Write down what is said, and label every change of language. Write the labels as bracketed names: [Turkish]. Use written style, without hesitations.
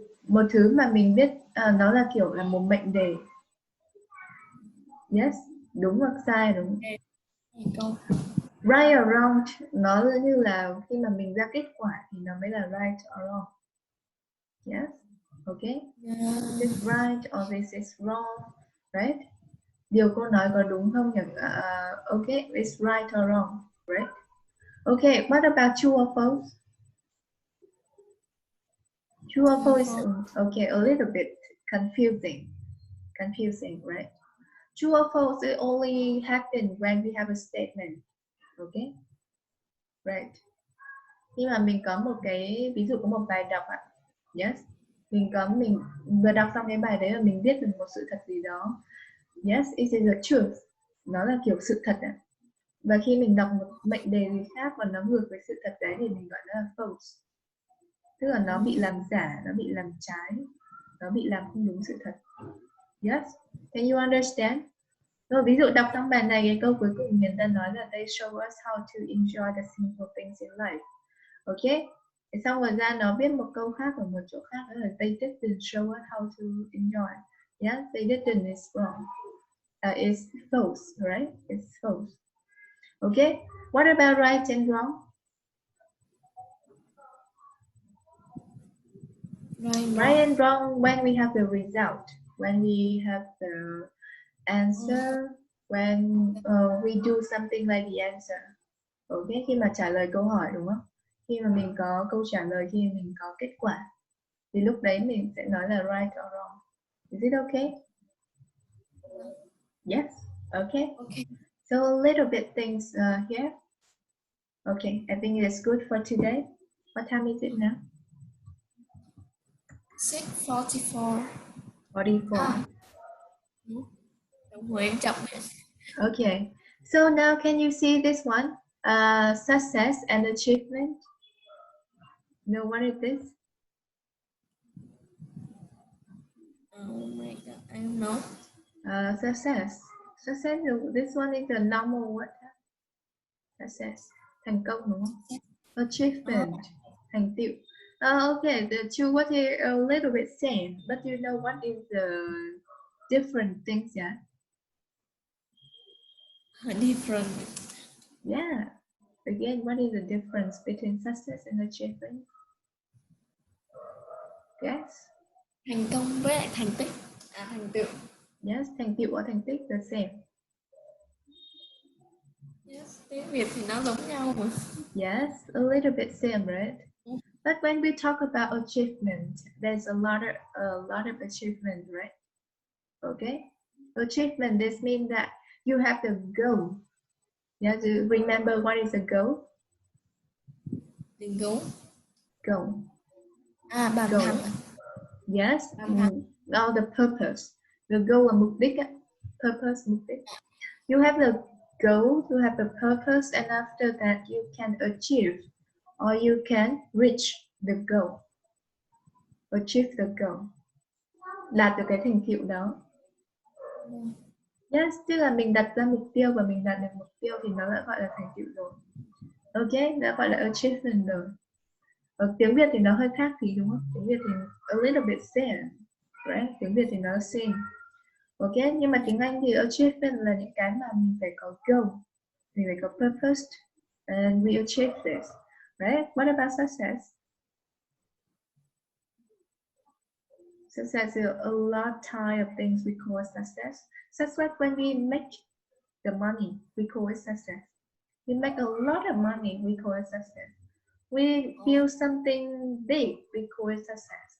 [Vietnamese] Một thứ mà mình biết nó là kiểu là một mệnh đề. Yes, đúng hoặc sai, đúng. Câu. [English] Right or wrong, [Vietnamese] nó như là khi mà mình ra kết quả thì nó mới là [English] right or wrong. Yes, okay. This is right or this is wrong, right? [Vietnamese] Điều cô nói có đúng không nhỉ? [English] Okay, it's right or wrong, right? Okay, what about true or false? True or false? Okay, a little bit confusing, right? True or false, it only happens when we have a statement. Okay, right. [Vietnamese] Khi mà mình có một cái, ví dụ có một bài đọc ạ. [English] Yes, [Vietnamese] mình vừa đọc xong cái bài đấy và mình biết được một sự thật gì đó. [English] Yes, it is the truth. [Vietnamese] Nó là kiểu sự thật ạ. Và khi mình đọc một mệnh đề gì khác và nó ngược với sự thật đấy thì mình gọi nó là false. Tức là nó bị làm giả, nó bị làm trái, nó bị làm không đúng sự thật. [English] Yes, can you understand? [Vietnamese] Rồi ví dụ đọc trong bài này cái câu cuối cùng người ta nói là [English] they show us how to enjoy the simple things in life. [Vietnamese] Ok, thì xong rồi ra nó viết một câu khác ở một chỗ khác, đó là [English] they didn't show us how to enjoy. Yeah, they didn't is wrong. It's false, right? It's false. Okay, what about right and wrong? Right and wrong when we have the result, when we have the answer, when we do something like the answer. [Vietnamese] Okay, khi mà trả lời câu hỏi đúng không? Khi mà mình có câu trả lời, khi mình có kết quả thì lúc đấy mình sẽ nói là right or wrong. [English] Is it okay? Yes. Okay. Okay. So a little bit things here. Okay, I think it is good for today. What time is it now? 6:44. 44. [Vietnamese] Đồng hồ em chậm. [English] Okay, so now can you see this one? Success and achievement. Know what is this? Oh my god, I don't know. Success. Success. This one is a normal word. [Vietnamese] Success. Thành công đúng không? Achievement. Thành tựu. [English] Okay, the two words here are a little bit same, but you know what is the different things, yeah? Different. Yeah. Again, what is the difference between success and achievement? Yes. [Vietnamese] Thành công với lại thành tích. Thành tựu. Yes, thành tựu [English] or [Vietnamese] thành tích [English] the same. [Vietnamese] Yes, tiếng Việt thì nó giống nhau mà. [English] Yes, a little bit same, right? But when we talk about achievement, there's a lot of achievement, right? Okay. Achievement, this means that you have the goal. You have to remember what is a goal. [Vietnamese] Tình goal. [English] Goal. [Vietnamese] Bàn [English] Goal. [Vietnamese] thắng. [English] Yes. Now the purpose. The goal [Vietnamese] là mục đích. [English] Purpose, [Vietnamese] mục đích. [English] You have the goal, you have the purpose, and after that you can achieve or you can reach the goal. Achieve the goal. [Vietnamese] Đạt được cái thành tựu đó. Yes, tức là mình đặt ra mục tiêu và mình đạt được mục tiêu thì nó đã gọi là thành tựu rồi. Ok, đã gọi là achievement rồi. Ở tiếng Việt thì nó hơi khác tí đúng không? Tiếng Việt thì [English] a little bit same, right? [Vietnamese] Tiếng Việt thì nó same. Ok, nhưng mà tiếng Anh thì achievement là những cái mà mình phải có goal, mình phải có purpose, [English] and we achieve this, right? What about success? Success is a lot type of things we call success. Success when we make the money, we call it success. We make a lot of money, we call it success. We build something big, we call it success.